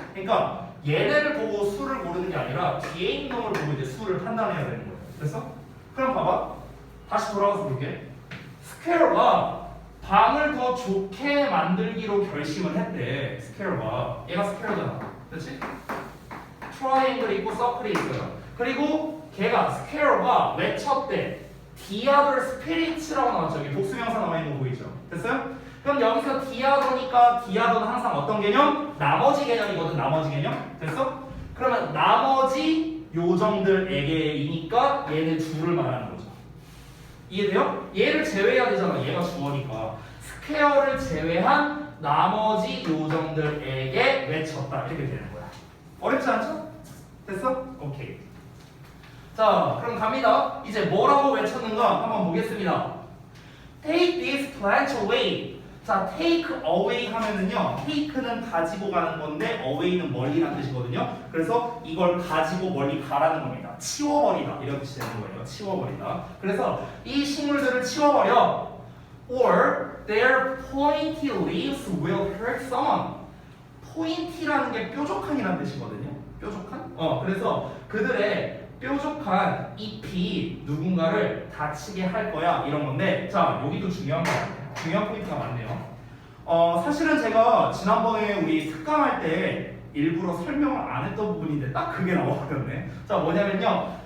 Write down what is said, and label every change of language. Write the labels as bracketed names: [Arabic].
[Korean] 그러니까 얘네를 보고 수를 고르는 게 아니라 뒤에 있는 놈을 보고 이제 수를 판단해야 되는 거야. 됐어? 그럼 봐봐. 다시 돌아가서 볼게. 스퀘어가 방을 더 좋게 만들기로 결심을 했대. 스퀘어가. 얘가 스퀘어잖아. 그치? 트라이앵글이 있고 서클이 있어요. 그리고 걔가 스퀘어가 외쳤대. [English] The other spirits [Korean] 라고 나왔죠. 여기 복수명사 나와 있는 거 보이죠? 됐어요? 그럼 여기서 the other니까 the other는 항상 어떤 개념? 나머지 개념이거든. 나머지 개념. 됐어? 그러면 나머지 요정들에게이니까 얘는 주를 말하는 거죠. 이해돼요? 얘를 제외해야 되잖아. 얘가 주어니까. 스퀘어를 제외한 나머지 요정들에게 외쳤다. 이렇게 되는 거야. 어렵지 않죠? 됐어? 오케이. 자, 그럼 갑니다. 이제 뭐라고 외쳤는가 한번 보겠습니다. [English] Take this plant away. [Korean] 자, take away 하면은요, take는 가지고 가는 건데 away는 멀리라는 뜻이거든요. 그래서 이걸 가지고 멀리 가라는 겁니다. 치워버리다 이런 뜻이 되는 거예요. 치워버리다. 그래서 이 식물들을 치워버려. [English] Or their pointy leaves will hurt someone. [Korean] pointy라는 게 뾰족한이라는 뜻이거든요. 뾰족한? 그래서 그들의 뾰족한 잎이 누군가를 다치게 할 거야 이런 건데 자 여기도 중요한 거 같아요. 중요한 포인트가 많네요. 사실은 제가 지난번에 우리 특강할 때 일부러 설명을 안 했던 부분인데 딱 그게 나와버렸네. 자 뭐냐면요